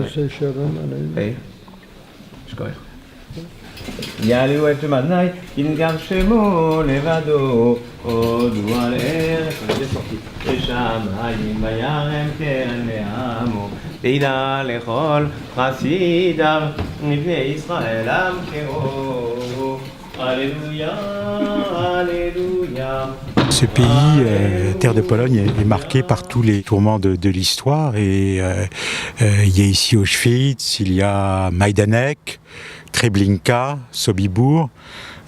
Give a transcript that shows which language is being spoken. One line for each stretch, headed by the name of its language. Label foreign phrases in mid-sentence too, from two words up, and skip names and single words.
Hebrew: שכוח יעלו את שם אדוני, ינגב שמו לבדו, הודו על ארץ ושמיים וירם קרן לעמו, תדע לכל חסידיו, מבני ישראל עם קראו,
French: Alléluia, Alléluia. Ce pays, terre de Pologne, est marqué par tous les tourments de l'histoire. Et il y a ici Auschwitz, il y a Majdanek, Treblinka, Sobibór.